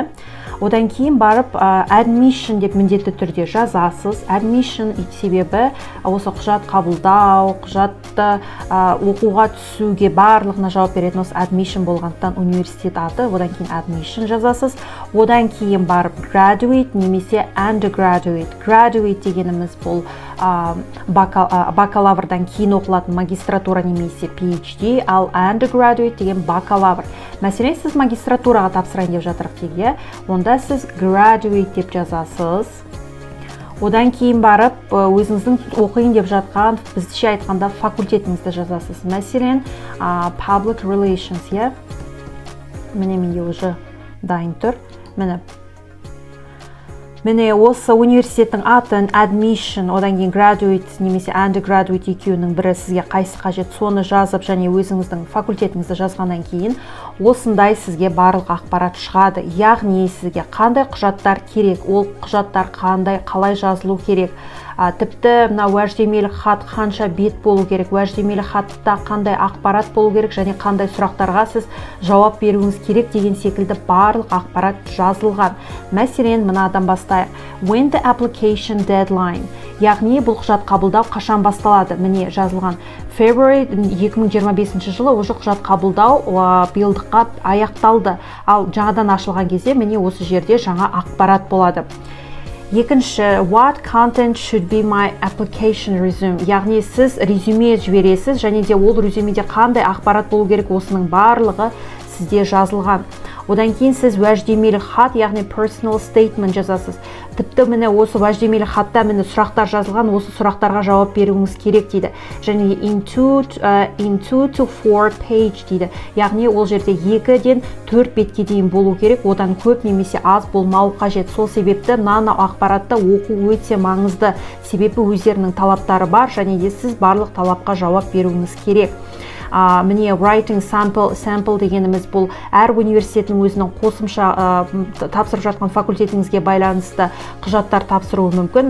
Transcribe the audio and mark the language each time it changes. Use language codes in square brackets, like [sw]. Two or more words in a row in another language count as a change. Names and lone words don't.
[kk] Одан кейін барып admission деп міндетті түрде жазасыз. Admission себебі осы құжат қабылдау, құжатты оқуға түсуге барлығына жауап беретін осы admission болғандықтан университет аты, одан кейін admission жазасыз. Одан кейін барып graduate немесе undergraduate. Graduate дегеніміз бұл бакалаврдан кейін оқылатын магистратура немесе PhD, ал undergraduate деген бакалавр. Мәселен, сіз магистратураға тапсырайын деп жатырық деге, онда сіз graduate деп жазасыз. Одан кейін барып, өзіңіздің оқиын деп жатқан, біздіше айтқанда факультетіңізді жазасыз. Мәселен, [en] public relations, е? [kk] Міне менде уже дайын тұр. Міне осы университеттің атын admission, одан кейін graduate немесе undergraduate екеуінің бірі сізге қайсы қажет, соны жазып, және өзіңіздің факультетіңізді жазғаннан кейін осындай сізге барлық ақпарат шығады. Яғни сізге қандай құжаттар керек, ол құжаттар қандай, қалай жазылу керек, тіпті мына уәждемелі хат қанша бет болу керек, уәждемелі хатта қандай ақпарат болу керек, және қандай сұрақтарға сіз жауап беруіңіз керек деген секілді барлық ақпарат жазылған. Мәселен, мынадан бастайық. [en] When the application deadline, [kk] яғни бұл құжат қабылдау қашан басталады? Міне жазылған. February 2025 жылы уже құжат қабылдау биылдыққа аяқталды. Ал жаңадан ашылған кезде міне осы жерде жаңа ақпарат болады. Екінші, [en] what content should be my application resume? [kk] Яғни сіз резюме жібересіз, және де ол резюмеде қандай ақпарат болу керек, осының барлығы сізде жазылған. Одан кейін сіз уәждемелі хат, яғни [en] personal statement [kk] жазасыз. Тіпті міне осы уәждемелі хатта міне сұрақтар жазылған, осы сұрақтарға жауап беруіңіз керек дейді. Және [en] in 2 to 4 page [kk] дейді. Яғни ол жерде 2-ден 4 бетке дейін болу керек, одан көп немесе аз болмау қажет. Сол себепті мына ақпаратты оқу өте маңызды. Себебі өздерінің талаптары бар, және де сіз барлық талапқа жауап беруіңіз керек. Міне [en] writing sample [kk] дегеніміз бұл әр университеттің өзінің қосымша тапсырып жатқан факультетіңізге байланысты құжаттар тапсыруы мүмкін.